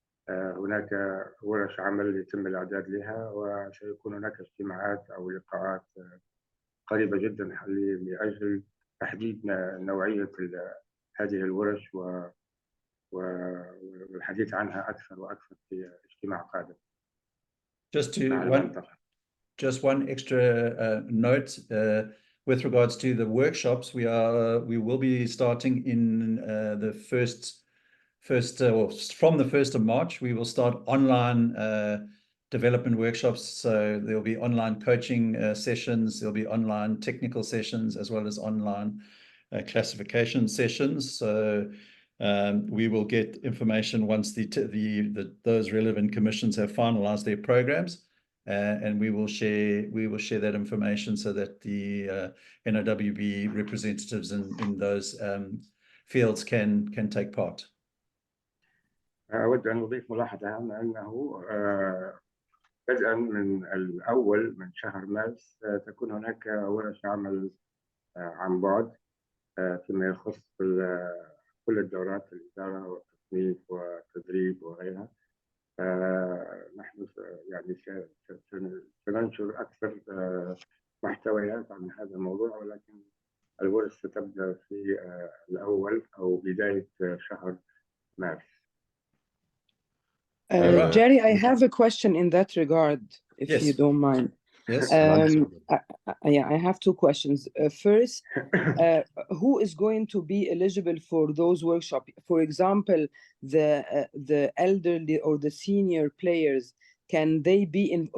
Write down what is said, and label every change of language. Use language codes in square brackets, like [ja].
[ar] هناك ورش عمل يتم الإعداد لها، وسيكون هناك اجتماعات أو لقاءات قريبة جدا لأجل تحديد نوعية هذه الورش والحديث عنها أكثر وأكثر في اجتماع قادم مع المنطقة. [en] Just one extra note with regards to the workshops. We will be starting in the first or from the 1st of March. We will start online development workshops. So there'll be online coaching sessions. There'll be online technical sessions as well as online classification sessions. So we will get information once those relevant commissions have finalized their programs. And we will share that information so that the NOWB representatives in those fields can take part. [ar] أود أن أضيف ملاحظة هامة أنه بدءا من الأول من شهر مارس تكون هناك ورش عمل عن بعد فيما يخص كل الدورات، الإدارة والتصنيف والتدريب وغيرها. نحن يعني سننشر أكثر محتويات عن هذا الموضوع، ولكن الورش ستبدأ في الأول أو بداية شهر مارس. [en] Jerry, I have a question in that regard, if Yes. you don't mind. Yes. I have two questions. First, who is going to be eligible for those workshops? For example, the elderly or the senior players, can they be in?